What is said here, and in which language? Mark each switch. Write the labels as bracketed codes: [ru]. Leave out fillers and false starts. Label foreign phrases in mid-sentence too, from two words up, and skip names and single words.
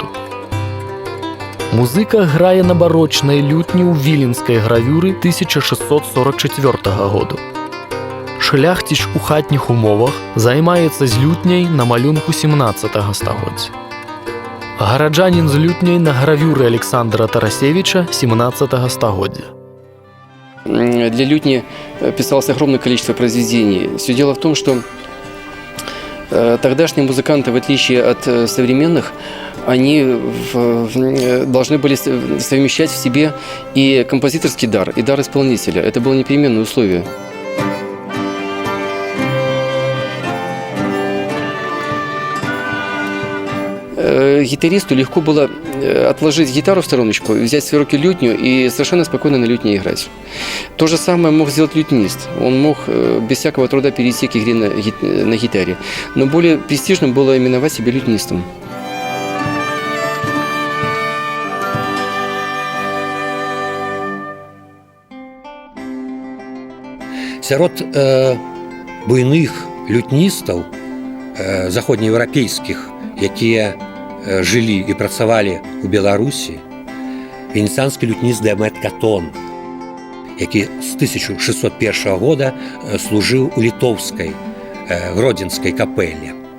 [be] Музыка грае на барочнай лютні ў віленскай гравюры 1644 году. Шляхціч у хатніх умовах займаецца з лютняй на малюнку 17 стагоддзя. Гараджанін з лютняй на гравюры Александра Тарасевича 17 стагоддзя. [ru] Для лютни писалось огромное количество произведений. Все дело в том, что тогдашние музыканты, в отличие от современных, они должны были совмещать в себе и композиторский дар, и дар исполнителя. Это было непременное условие. Гитаристу легко было отложить гитару в стороночку, взять в свои руки лютню и совершенно спокойно на лютне играть. То же самое мог сделать лютнист. Он мог без всякого труда перейти к игре на гитаре. Но более престижным было именовать себя лютнистом. [be] Сярод буйных лютністаў заходнееўрапейскіх, якія жылі і працавалі ў Беларусі, венецыанскі лютніст Демет Катон, які з 1601 года служыў у літоўскай гродзенскай капэле.